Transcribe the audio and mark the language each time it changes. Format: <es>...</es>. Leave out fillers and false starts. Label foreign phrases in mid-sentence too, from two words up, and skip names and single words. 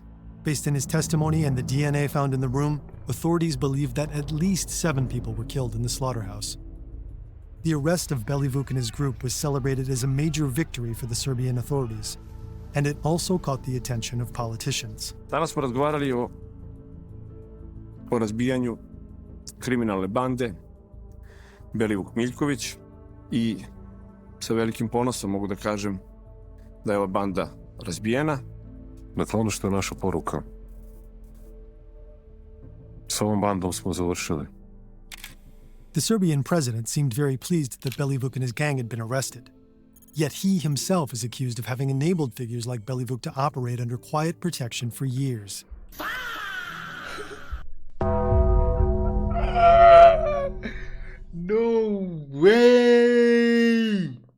<en>Based on his testimony and the DNA found in the room, authorities believe that at least 7 people were killed in the slaughterhouse. The arrest of Belivuk and his group was celebrated as a major victory for the Serbian authorities, and it also caught the attention of politicians.</en> <sr>Danas smo razgovarali o razbijanju kriminalne bande Belivuk Miljković i sa velikim ponosom mogu da kažem da je ova banda razbijena. Dakle, ono što je naša poruka. S ovom bandom smo završili.</sr> <en>The Serbian president seemed very pleased that Belivuk and his gang had been arrested. Yet he himself is accused of having enabled figures like Belivuk to operate under quiet protection for years. No way!</en>